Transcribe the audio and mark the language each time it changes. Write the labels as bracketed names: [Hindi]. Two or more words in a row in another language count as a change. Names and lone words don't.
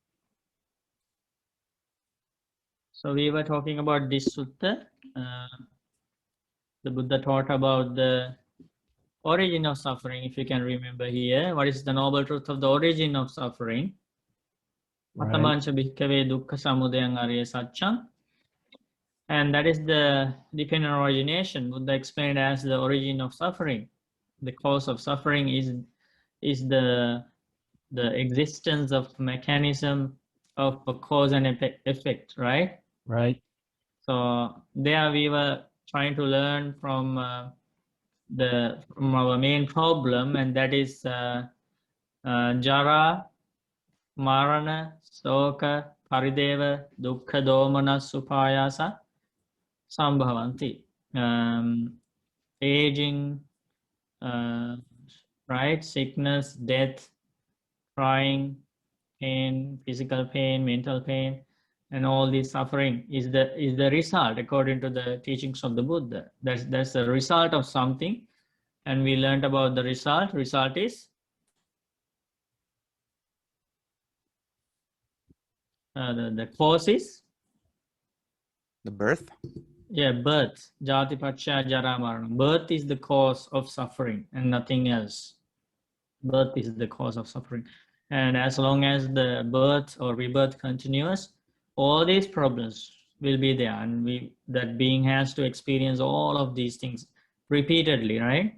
[English] So we were talking about this sutta. The Buddha taught about the origin of suffering, if you can remember here. What is the noble truth of the origin of suffering? Right. [Pali] Atamancha bhikkhave dukkha samudayang arya satcham. [English] And that is the dependent origination. Buddha explained as the origin of suffering. The cause of suffering is the existence of mechanism of a cause and effect, right? Right. So there we were trying to learn from our main problem, and that is [Pali] jara, marana, soka, parideva, dukkha, domana, supayasa, sambhavanti. [English] Aging, right? Sickness, death, crying, pain, physical pain, mental pain, and all this suffering is the result, according to the teachings of the Buddha. That's the result of something, and we learned about the result. Result is the cause is The birth. yeah, birth. [Pali] Jati paccaya jara marana. [English] Birth is the cause of suffering and nothing else. Birth is the cause of suffering, and as long as the birth or rebirth continues, all these problems will be there, and that being has to experience all of these things repeatedly, right?